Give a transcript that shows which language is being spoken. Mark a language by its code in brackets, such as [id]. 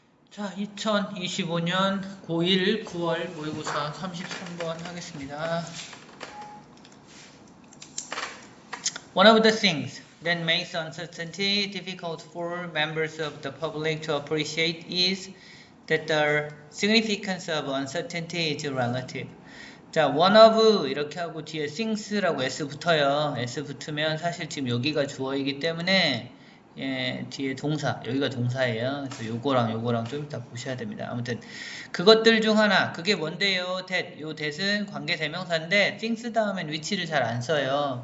[ko] 자, 2025년 고1 9월 모의고사 33번 하겠습니다. [en] One of the things that makes uncertainty difficult for members of the public to appreciate is that the significance of uncertainty is relative. [ko] 자, one of 이렇게 하고 뒤에 things라고 s 붙어요. s 붙으면 사실 지금 여기가 주어이기 때문에 뒤에 동사, 여기가 동사예요. 그래서 요거랑 좀 이따 보셔야 됩니다. 아무튼 그것들 중 하나, 그게 뭔데요? that, 요 that은 관계 대명사인데 things 다음엔 위치를 잘 안 써요.